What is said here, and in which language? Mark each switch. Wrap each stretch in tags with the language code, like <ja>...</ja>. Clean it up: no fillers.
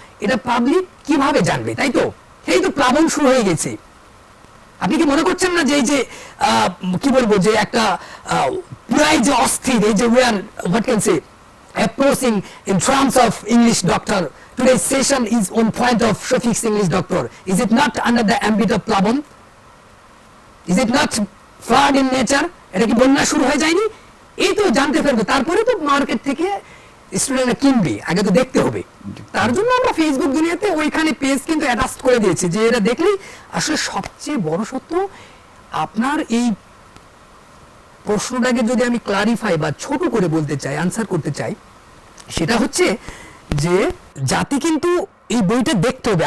<bn>এটা পাবলিক কিভাবে জানবে? তাই তো, এই তো প্লাবন শুরু হয়ে গেছে। আপনি কি মনে করছেন না যে এই যে</bn> <en>কি বলবো, যে একটা পুরাই যে অস্থির, এই যে we are what can say approaching in terms of English doctor, today's session is on point of suffix English doctor. Is it not under the ambit of প্লাবন? Is it not flood in nature?</en> <bn>এটা কি বন্যা শুরু হয়ে যায়নি? এই তো জানতে পারবে, তারপরে তো মার্কেট থেকে স্টুডেন্টরা কিনবে, আগে তো দেখতে হবে। তার জন্য আমরা ফেসবুক দুনিয়াতে ওইখানে পেজ কিন্তু অ্যাটাচ করে দিয়েছি, যে এটা দেখলেই আসলে সবচেয়ে বড় সত্য। আপনার এই প্রশ্নটাকে যদি আমি ক্লারিফাই বা ছোট করে বলতে চাই, আনসার করতে চাই, সেটা হচ্ছে যে জাতি কিন্তু এই বইটা দেখতে হবে।</bn>